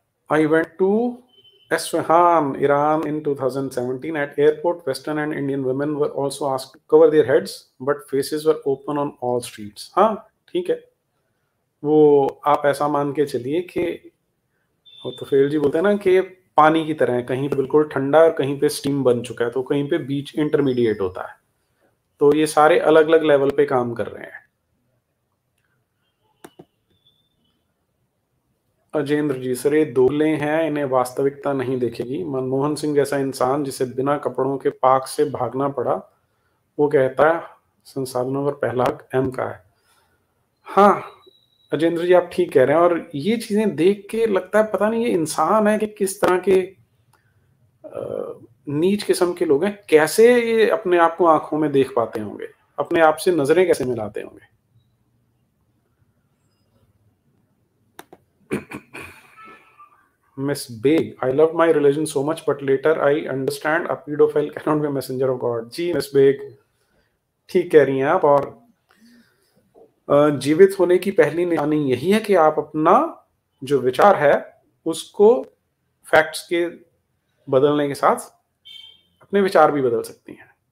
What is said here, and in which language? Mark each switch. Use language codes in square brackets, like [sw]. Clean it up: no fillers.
[en] I went to Esfahan, Iran in 2017. At airport, Western and Indian women were also asked to cover their heads, but faces were open on all streets. [hi] हाँ, ठीक है, वो आप ऐसा मान के चलिए कि वो तो फेल जी बोलते हैं ना कि पानी की तरह है, कहीं पे बिल्कुल ठंडा और कहीं पे स्टीम बन चुका है, तो कहीं पे बीच इंटरमीडिएट होता है। तो ये सारे अलग अलग लेवल पे काम कर रहे हैं। अजेंद्र जी, सर ये दोगले हैं, इन्हें वास्तविकता नहीं देखेगी। मनमोहन सिंह जैसा इंसान जिसे बिना कपड़ों के पाक से भागना पड़ा, वो कहता है संसाधनों पर पहला हक एम का है। हाँ अजेंद्र जी, आप ठीक कह रहे हैं, और ये चीजें देख के लगता है पता नहीं ये इंसान है कि किस तरह के नीच किस्म के लोग हैं, कैसे ये अपने आप को आंखों में देख पाते होंगे, अपने आप से नजरें कैसे मिलाते होंगे। [en] Miss Beg, I love my religion so much, but later I understand a pedophile cannot be a messenger of God. [hi] Ji Miss Beg, ठीक कह रही हैं आप, और जीवित होने की पहली निशानी यही है कि आप अपना जो विचार है उसको फैक्ट्स के बदलने के साथ अपने विचार भी बदल सकती हैं।